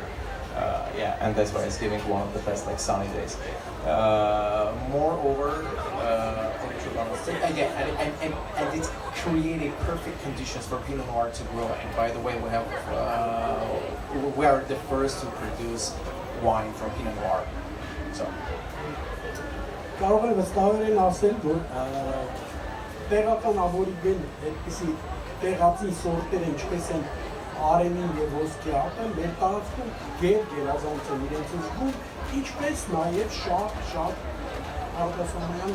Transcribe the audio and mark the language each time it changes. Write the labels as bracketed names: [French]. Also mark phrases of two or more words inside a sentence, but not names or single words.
[English] Yeah, and that's why it's giving one of the best like sunny days. Moreover, and it's creating perfect conditions for Pinot Noir to grow. And by the way, we are the first to produce wine from Pinot Noir. So. [Armenian] Կարող եմ վստահորեն ասել, որ տեղական աբորիգեն այդպիսի տեղացի սորտեր ինչպես են արենին և ոսկիատը մեր տարածքում գերազանց են իրենց զգում, ինչպես նաև շատ արտասահմանյան